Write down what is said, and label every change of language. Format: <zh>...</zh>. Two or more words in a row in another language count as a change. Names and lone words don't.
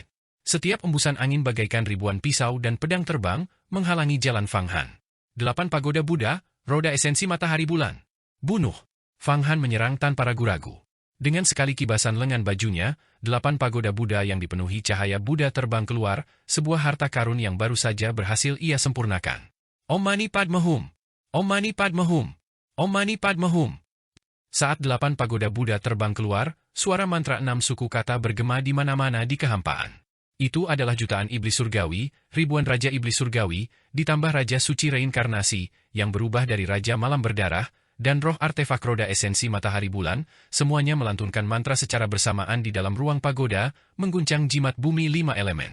<id>Setiap embusan angin bagaikan ribuan pisau dan pedang terbang, menghalangi jalan Fang Han. 8 pagoda Buddha, roda esensi matahari bulan. Bunuh! Fang Han menyerang tanpa ragu-ragu. Dengan sekali kibasan lengan bajunya, 8 pagoda Buddha yang dipenuhi cahaya Buddha terbang keluar, sebuah harta karun yang baru saja berhasil ia sempurnakan.</id> <sa>ॐ मणि पद्मे हूँ! ॐ मणि पद्मे हूँ! ॐ मणि पद्मे हूँ!</sa> <id>Saat 8 pagoda Buddha terbang keluar, suara mantra 6 suku kata bergema di mana-mana di kehampaan. Itu adalah jutaan iblis surgawi, ribuan raja iblis surgawi, ditambah raja suci reinkarnasi, yang berubah dari raja malam berdarah, dan roh artefak roda esensi matahari bulan, semuanya melantunkan mantra secara bersamaan di dalam ruang pagoda, mengguncang jimat bumi 5 elemen.</id>